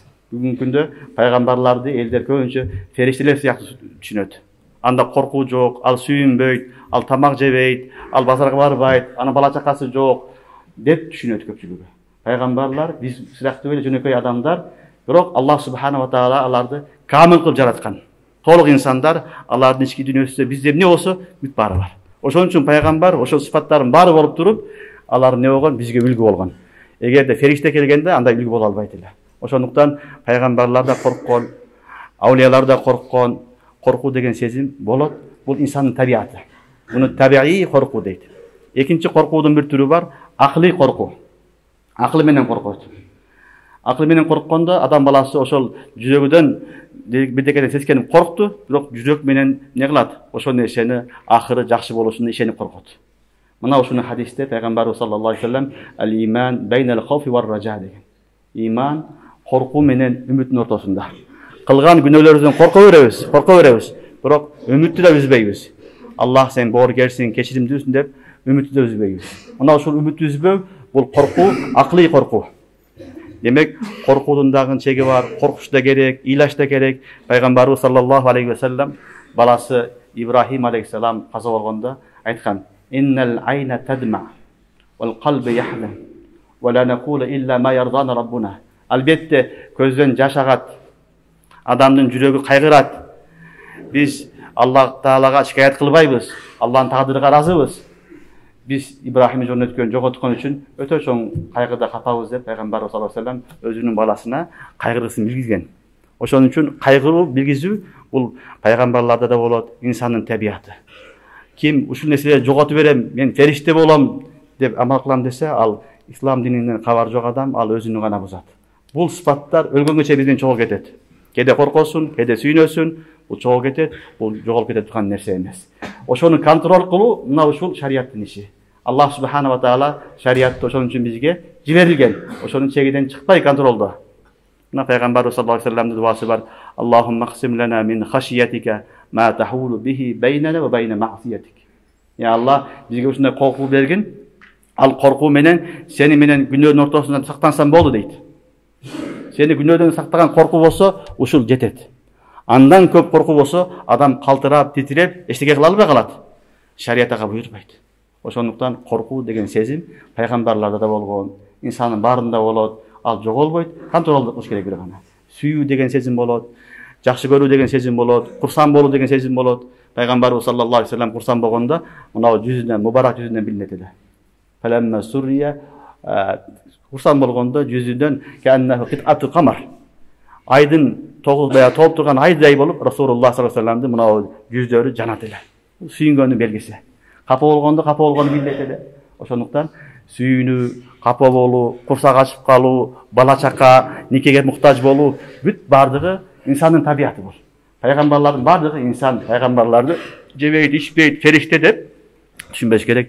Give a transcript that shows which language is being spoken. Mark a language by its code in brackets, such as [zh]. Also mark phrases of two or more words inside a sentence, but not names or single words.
[ky] Бүгүнкү күндө пайгамбарларды элдер көбүнчө фериштелер сыяктуу түшүнөт. Анда коркуу жок, ал сүйүнбөйт, ал тамак жебейт, ал базарга барбайт, анын бала чакасы жок деп түшүнөт көпчүлүгү. Пайгамбарлар биз сыяктуу эле жөнөкөй адамдар, бирок Аллах [ar] سبحانه وتعالى [ky] аларды камыл кылып жараткан. Толук инсандар, алардын ички дүйнөсүндө бизде эмне болсо бүт баары бар. Ошон үчүн пайгамбар ошол сыфаттардын баары болуп туруп, алар эмне болгон? Бизге үлгү болгон. Эгерде фериште келгенде андай үлгү боло албайт эле. Ошондуктан пайгамбарлар да корккон, аулиялар да корккон. Коркуу деген сезим болот. Бул инсандын табияты. Муну табиий коркуу дейт. Экинчи коркуудун бир түрү бар, акылый коркуу. Акыл менен коркот. Акыл менен корккондо адам баласы ошол жүрөгүдөн бирдекеден сескенип коркту, бирок жүрөк менен эмне кылат? Ошол нерсени акыры жакшы болушуна ишенип коркот. Мына ушуну хадисте пайгамбарыбыз [ar] صلى الله عليه وسلم الإيمان بين الخوف والرجاء [ky] деген. Иман коркуу менен үмүттүн ортосунда. Кылган күнөөлөрүбүздөн корко беребиз, бирок үмүттү да үзбөйбүз. Аллах сен боорукерсиң, кечиримдүүсүң деп үмүттү да үзбөйбүз. Мына ушул үмүттү үзбөө бул коркуу, акылый коркуу. Демек, коркуудун дагы чеги бар, коркуш да керек, ыйлаш да керек. Пайгамбарыбыз [ar] صلى الله عليه وسلم [ky] баласы Ибрахим алейхиссалам каза болгондо айткан: [ar] "إن العين تدمع والقلب يحزن ولا نقول إلا ما يرضى ربنا." [ky] Албетте көздөн жаш агат, адамдын жүрөгү кайгырат. Биз Аллах Таалага шикаят кылбайбыз, Аллахтын тагдырыга ыраазыбыз. Биз Ибрахимди жөнөткөн жоготкон үчүн өтө чоң кайгыда капабыз деп пайгамбарыбыз [ar] صلى الله عليه وسلم [ky] өзүнүн баласына кайгырысын билгизген. Ошон үчүн кайгыруу билгизүү бул пайгамбарларда да болот, инсандын табияты. Ким ушул нерселерди жоготуп берем, мен фериште болом деп амал кылам десе, ал ислам дининен кабар жок адам, ал өзүнүн гана бузат. Бул сыпаттар өлгөнгө чейин бизден чогулуп кетет. Кеде коркосун, кеде сүйнөсүн, бул чогуу кетет, бул жоголуп кете турган нерсе эмес. Ошону контроль кылуу мына ушул шариаттын иши. Аллах [ar] سبحانه وتعالى [ky] шариатты ошон үчүн бизге жиберилген. Ошонун чегиден чыкпай контролдо. Мына пайгамбарыбыз [ar] صلى الله عليه وسلم [ky] дуасы бар. [ar] اللهم اقسم لنا من خشيتك ما تحول به بيننا وبين معصيتك. [ky] Я Аллах, бизге ушундай коркуу бергин. Ал коркуу менен сени менен күнөөнүн ортосунан сактансам болду дейт. Сени күнөөдөн сактаган коркуу болсо, ушул жетет. Андан көп коркуу болсо, адам калтырап, титиреп, эчтеке кыла албай калат. Шарият ага буйрбайт. Ошондуктан коркуу деген сезим пайгамбарларда да болгон, инсандын баарында болот, ал жоголбойт, контролду кылыш керек гана. Сүйүү деген сезим болот, жакшы көрүү деген сезим болот, курсан болуу деген сезим болот. Пайгамбарыбыз [ar] صلى الله عليه وسلم [ky] курсан болгондо, мынау жүзүнөн, мубарак жүзүнөн билинет эле. [ar] فلما سري [ky] курсан болгондо жүзүнөн [ar] كأنه قطعة قمر. [ky] Айдын тогузбая толуп турган айдай болуп, Расулуллах [ar] صلى الله عليه وسلم [ky] мынау жүздөрү жанат эле. Сүйүнгөнүн белгиси. Капа болгону билет эле. Ошондуктан сүйүнүү, капа болуу, курсак ачып калуу, бала чака, никеге муктаж болуу бүт бардыгы инсандын табияты бул. Пайгамбарлардын бардыгы инсан, пайгамбарларды жебейт, ичпейт, фериште деп түшүнбөш керек.